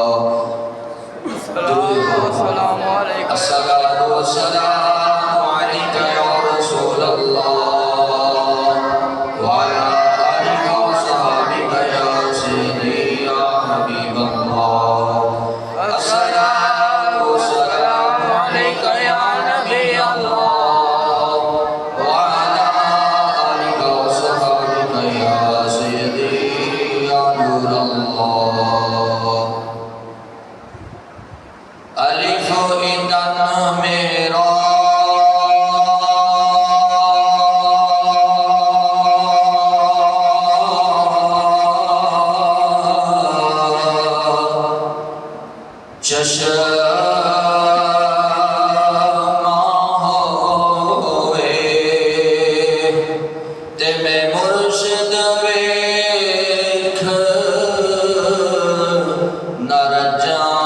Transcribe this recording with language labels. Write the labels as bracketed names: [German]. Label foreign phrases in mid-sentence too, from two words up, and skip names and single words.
[Arabic] الصلاة والسلام عليك يا رسول الله وعلى آلك وصحبك يا سيدي يا حبيب الله الصلاة والسلام عليك يا نبي الله وعلى آلك وصحبك يا سيدي يا نور الله ألف إذن मेरा [Punjabi] چشمہ ہوئے تے میں مرشد ویکھ نہ رجاں